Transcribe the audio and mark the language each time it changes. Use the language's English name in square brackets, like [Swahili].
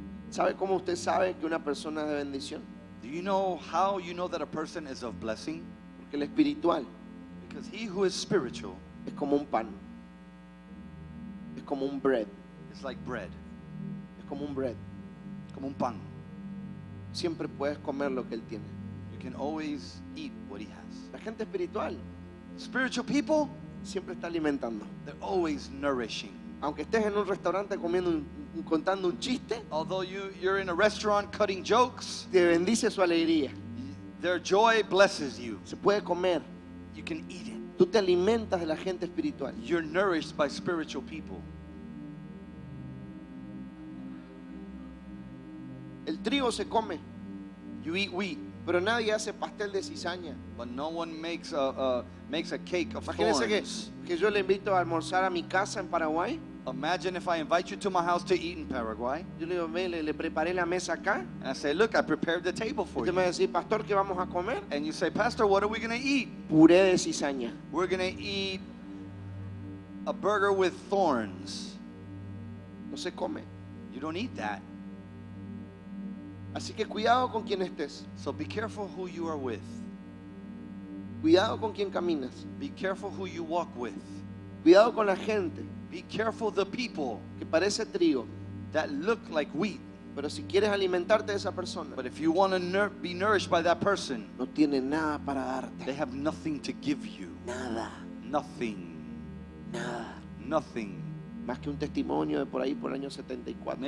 [Spanish] ¿Sabe cómo usted sabe que una persona es de bendición? [English] Do you know how you know that a person is of blessing? [Spanish] Porque el espiritual [English] Because he who is spiritual [Spanish] es como un pan. Es como un bread. [English] is like bread. [Spanish] Es como un bread. Como un pan. Siempre puedes comer lo que él tiene. [English] You can always eat what he has. [Spanish] La gente espiritual [English] Spiritual people, [Spanish] siempre está alimentando. [English] they're always nourishing. [Spanish] Aunque estés en un restaurante contando un chiste, [English] Although you're in a restaurant cutting jokes, [Spanish] te bendice su alegría. [English] their joy blesses you. [Spanish] Se puede comer. [English] You can eat it. [Spanish] Tú te alimentas de la gente espiritual. [English] You're nourished by spiritual people. [Spanish] El trigo se come, [English] You eat wheat, [Spanish] pero nadie hace pastel de cizaña. [English] but no one makes a cake of [Spanish] Imagínense [English] thorns. [Spanish] que yo le invito a almorzar a mi casa en Paraguay. [English] Imagine if I invite you to my house to eat in Paraguay, [Spanish] Yo le digo, ve, le preparé la mesa acá. [English] and I say, "Look, I prepared the table for [Spanish] Usted me va [English] you." [Spanish] a decir, pastor, ¿qué vamos a comer? [English] And you say, "Pastor, what are we going to eat?" [Spanish] Puré de cizaña. [English] We're going to eat A burger with thorns. [Spanish] No se come. [English] You don't eat that. [Spanish] Así que cuidado con quien estés. [English] So be careful who you are with. [Spanish] Cuidado con quien caminas. [English] Be careful who you walk with. [Spanish] Cuidado con la gente [English] Be careful the people [Spanish] que parece trigo. [English] that look like wheat. [Spanish] Pero si quieres alimentarte de esa persona, [English] But if you want to be nourished by that person, [Spanish] no tiene nada para [English] they [Spanish] darte. [English] have nothing to give you. [Spanish] Nada, [English] Nothing. [Spanish] nada. [English] Nothing. [Spanish] Más que un testimonio de por ahí por el año 74.